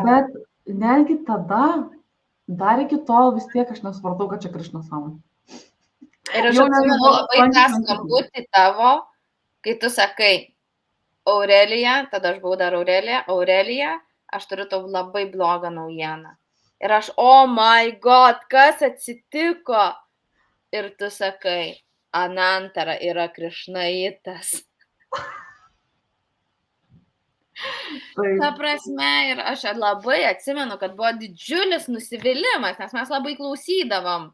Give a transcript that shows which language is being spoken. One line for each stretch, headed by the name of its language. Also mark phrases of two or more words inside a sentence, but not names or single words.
Lithuanian: bet netgi tada, dar iki tol vis tiek aš nesupratau, kad čia Krišnos sąmonė. Ir aš Jau atsimenu nebuvo labai tą lankymų. skambutį tavo, kai tu sakai, Aurelija, tada aš buvau dar Aurelija, aš turiu tau labai blogą naujieną. Ir aš,
English: oh my god,
Lithuanian: kas atsitiko? Ir tu sakai, Anantara yra Krišnaitas. Ta prasme, ir aš labai atsimenu, kad buvo didžiulis nusivylimas, nes mes labai klausydavom.